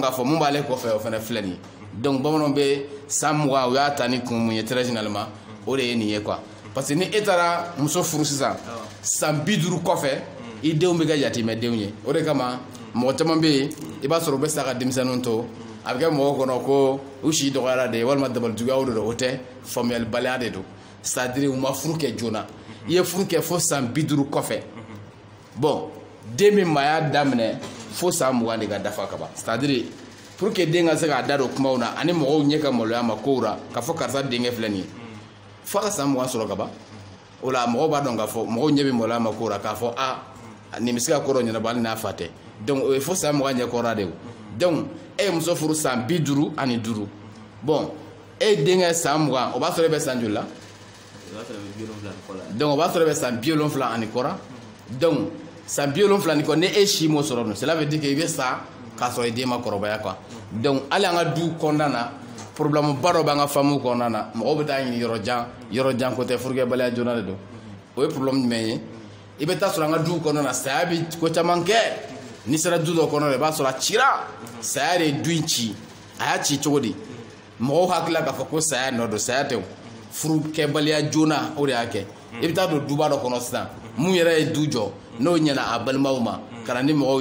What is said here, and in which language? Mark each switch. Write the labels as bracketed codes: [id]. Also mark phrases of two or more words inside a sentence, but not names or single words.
[bm] k'a fɔ mun b'ale kɔfɛ o fana filɛ nin ye donc bamananw bɛ san 20 o y'a ta ni kun mun ye [fr] très généralement [bm] o de ye nin ye quoi [fr] parce que [bm] ni e taara muso furu sisan san 50 kɔfɛ i denw bɛ kɛ yatimɛdenw ye o de kama mɔgɔ caman bɛ yen i b'a sɔrɔ u bɛ sa ka denmisɛnninw to a bɛ kɛ mɔgɔw kɔnɔ ko u si dɔgɔyara de walima dabalijuguyaw de don o tɛ faamuyalibaliya de don [fr] c'est à dire [bm] u ma furu kɛ joona i ye furu kɛ fo san 50 kɔfɛ bon den min maaya daminɛ fo san 20 de ka dafa ka ban [fr] c'est à dire pour que [bm] den ka se k'a da don kumaw na ani mɔgɔw ɲɛ ka maloya ma kow la k'a fɔ karisa denkɛ filɛ nin ye fo ka san 20 sɔrɔ ka ban o la mɔgɔw b'a dɔn k'a fɔ mɔgɔw ɲɛ bɛ maloya ma kow la k'a fɔ nin bɛ se ka ko dɔ ɲɛnabɔ hali n'a fa tɛ donc o ye fo san 20 ɲɛ kɔrɔ de o donc e ye muso furu san 55 bon e denkɛ san 20 o b'a sɔrɔ e bɛ san joli la donc o b'a sɔrɔ e bɛ san 70 ani kɔrɔ donc san 70 ni kɔ ni e si m'o sɔrɔ [fr] cela veut dire que [bm] i bɛ sa k'a sɔrɔ i den ma kɔrɔbaya quoi donc hali an ka du kɔnɔna na problème ba dɔ b'an ka famille kɔnɔna na mɔgɔw bɛ taa ɲini yɔrɔ jan ko tɛ furukɛbaliya joona de don o ye problème jumɛn ye i bɛ taa sɔrɔ an ka du kɔnɔna na saya bɛ ko caman kɛ n'i sera du dɔ kɔnɔ i b'a sɔrɔ a cira saya de ye du in ci a y'a ci cogo di mɔgɔw hakilila k'a fɔ ko saya nɔ don saya tɛ furukɛbaliya joona o de y'a kɛ i bɛ taa don duba dɔ kɔnɔ sisan mun yɛrɛ ye du jɔ n'o ɲɛna a balimaw ma ka na ni mɔgɔw